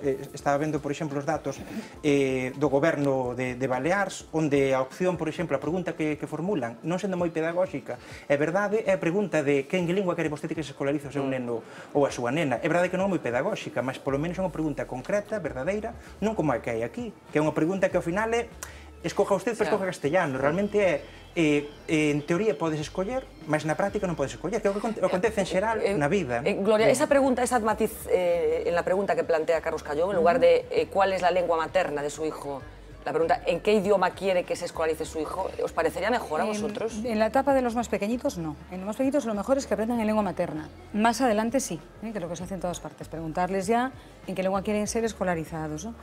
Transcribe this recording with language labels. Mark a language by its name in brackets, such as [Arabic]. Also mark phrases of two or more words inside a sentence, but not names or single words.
[Galician] Estaba vendo, por exemplo, os datos do goberno de Baleares, onde a opción, por exemplo, a pregunta que formulan, non sendo moi pedagóxica, é verdade, é a pregunta de que en que lingua quere vostede que se escolarice o seu neno ou a súa nena. É verdade que non é moi pedagóxica, mas polo menos é unha pregunta concreta, verdadeira, non como a que hai aquí, que é unha pregunta que ao final é [Spanish] escoja usted, pero escoja castellano. [Galician] Realmente en teoría podes escoller, mas na práctica non podes escoller, que é o que acontece en xeral na vida. [Spanish] Gloria, esa pregunta, esa matiz en la pregunta que plantea Carlos Callón, en lugar de cuál es la lengua materna de su hijo, la pregunta, ¿en qué idioma quiere que se escolarice su hijo? ¿Os parecería mejor a vosotros? En la etapa de los más pequeñitos, no. En los más pequeñitos lo mejor es que aprendan en lengua materna. Más adelante sí, que es lo que se hace en todas partes, preguntarles ya en qué lengua quieren ser escolarizados, ¿no?